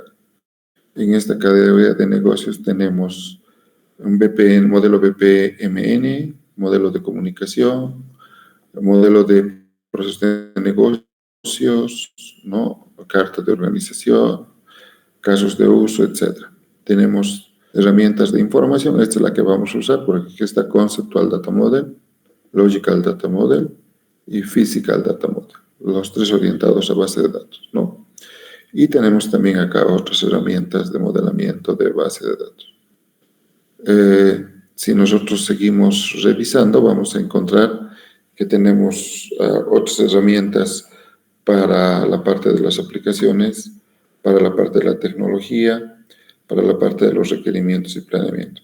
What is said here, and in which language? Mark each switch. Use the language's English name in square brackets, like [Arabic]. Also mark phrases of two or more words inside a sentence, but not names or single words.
[Spanish] En esta categoría de negocios tenemos un VPN, modelo VPMN, modelo de comunicación, modelo de proceso de negocios, ¿no? Carta de organización, casos de uso, etc. Tenemos herramientas de información, esta es la que vamos a usar porque aquí está [English] Conceptual Data Model, Logical Data Model [Spanish] y [English] Physical Data Model, [Spanish] los tres orientados a base de datos, ¿no? Y tenemos también acá otras herramientas de modelamiento de base de datos. Si nosotros seguimos revisando, vamos a encontrar que tenemos otras herramientas para la parte de las aplicaciones, para la parte de la tecnología, para la parte de los requerimientos y planeamiento.